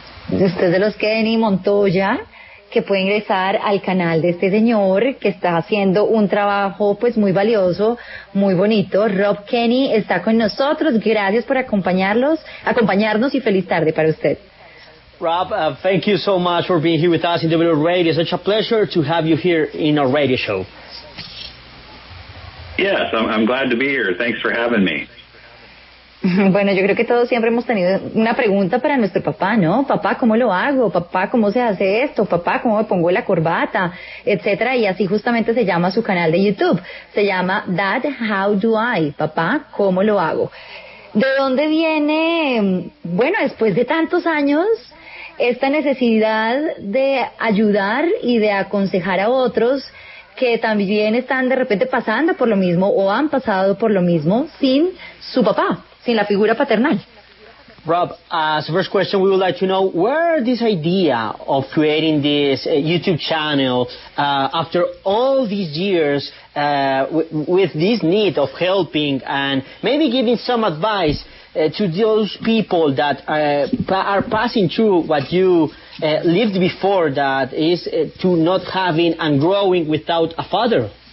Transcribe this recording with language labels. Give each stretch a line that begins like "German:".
Spanish: Usted de los Kenney Montoya, que puede ingresar al canal de este señor que está haciendo un trabajo pues muy valioso, muy bonito. Rob Kenney está con nosotros. Gracias por acompañarnos y feliz tarde para usted.
English: Rob, thank you so much for being here with us in W Radio. It's such a pleasure to have you here in our radio show. Yes, I'm glad to be here. Thanks for having me.
Spanish: Bueno, yo creo que todos siempre hemos tenido una pregunta para nuestro papá, ¿no? Papá, ¿cómo lo hago? Papá, ¿cómo se hace esto? Papá, ¿cómo me pongo la corbata? Etcétera, y así justamente se llama su canal de YouTube. Se llama Dad, How Do I? Papá, ¿cómo lo hago? ¿De dónde viene, bueno, después de tantos años, esta necesidad de ayudar y de aconsejar a otros que también están de repente pasando por lo mismo o han pasado por lo mismo sin su papá, sin la figura paternal?
English: Rob, as a first question, we would like to know where this idea of creating this YouTube channel after all these years with this need of helping and maybe giving some advice to those people that are passing through what you lived before, that is to not having and growing without a father.